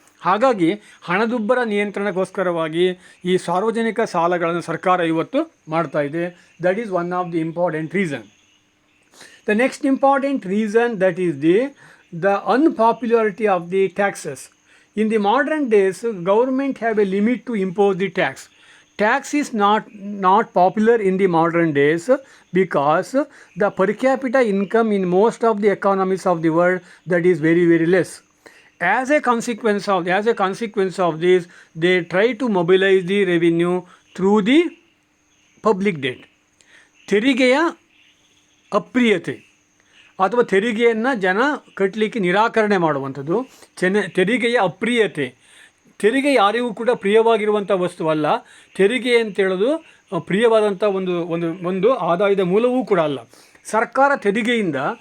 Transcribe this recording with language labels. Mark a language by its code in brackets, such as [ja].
[kn] ಹಾಗಾಗಿ ಹಣದುಬ್ಬರ ನಿಯಂತ್ರಣಕ್ಕೋಸ್ಕರವಾಗಿ ಈ ಸಾರ್ವಜನಿಕ ಸಾಲಗಳನ್ನು ಸರ್ಕಾರ ಇವತ್ತು ಮಾಡ್ತಾ ಇದೆ. [en] That is one of the important reason. The next important reason, that is the unpopularity of the taxes. In the modern days, government have a limit to impose the tax. Tax is not popular in the modern days because the per capita income in most of the economies of the world, that is very, very less. As a consequence of this, they try to mobilize the revenue through the public debt. [kn] ತೆರಿಗೆಯ ಅಪ್ರಿಯತೆ ಅಥವಾ ತೆರಿಗೆಯನ್ನು ಜನ ಕಟ್ಟಲಿಕ್ಕೆ ನಿರಾಕರಣೆ ಮಾಡುವಂಥದ್ದು ತೆರಿಗೆಯ ಅಪ್ರಿಯತೆ. ತೆರಿಗೆ ಯಾರಿಗೂ ಕೂಡ ಪ್ರಿಯವಾಗಿರುವಂಥ ವಸ್ತುವಲ್ಲ. ತೆರಿಗೆ ಅಂತೇಳೋದು ಪ್ರಿಯವಾದಂಥ ಒಂದು ಆದಾಯದ ಮೂಲವೂ ಕೂಡ ಅಲ್ಲ. ಸರ್ಕಾರ ತೆರಿಗೆಯಿಂದ